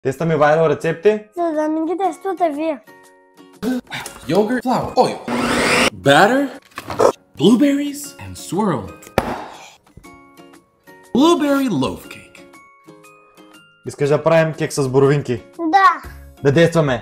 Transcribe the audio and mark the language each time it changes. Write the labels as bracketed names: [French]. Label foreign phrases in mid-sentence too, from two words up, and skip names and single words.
[Bulgarian] Тестваме Вайро рецепти. За да не ги тествате вие. [English] Yogurt, flour, oil, batter, blueberries, and swirl. Blueberry loaf cake. [Bulgarian] Искаш да правим кек с боровинки? Да, Да действаме!